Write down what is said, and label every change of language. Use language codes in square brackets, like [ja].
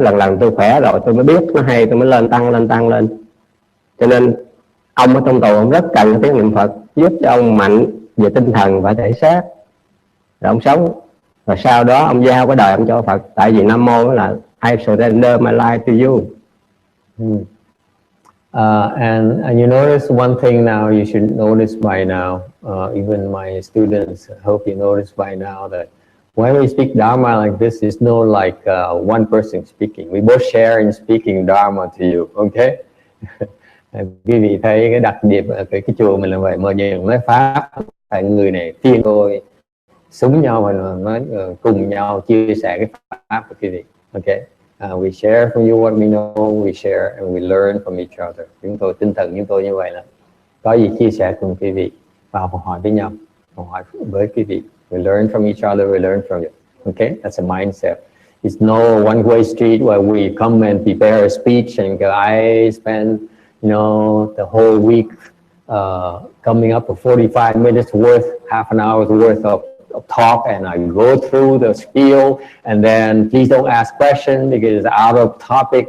[vi] Lần tôi khỏe rồi tôi mới biết nó hay, tôi mới tăng lên. Cho nên ông ở trong tù ông rất cần cái tiếng niệm Phật, giúp cho ông mạnh về tinh thần và thể xác, rồi ông sống. Rồi sau đó ông giao cái đời ông cho Phật, tại vì Nam Mô là [en] I surrender my life to you. And you notice one thing now, you should notice by now, even my students, I hope you notice by now that when we speak Dharma like this, it's not like one person speaking. We both share in speaking Dharma to you, okay? [vi] Quý vị thấy cái đặc điểm ở cái chùa mình là vậy, mà nhiều nói Pháp, phải người này phiên tôi súng nhau và nói cùng nhau chia sẻ cái Pháp của quý vị, okay? [en] We share from you what we know, we share and we learn from each other. [vi] Chúng tôi tinh thần chúng tôi như vậy là có gì chia sẻ cùng quý vị và học hỏi với nhau, học hỏi với quý vị. [en] We learn from each other, we learn from you. Okay, that's a mindset. It's no one-way street where we come and prepare a speech and I spend, you know, the whole week coming up with 45 minutes worth, half an hour's worth of talk, and I go through the spiel, and then please don't ask questions because it's out of topic.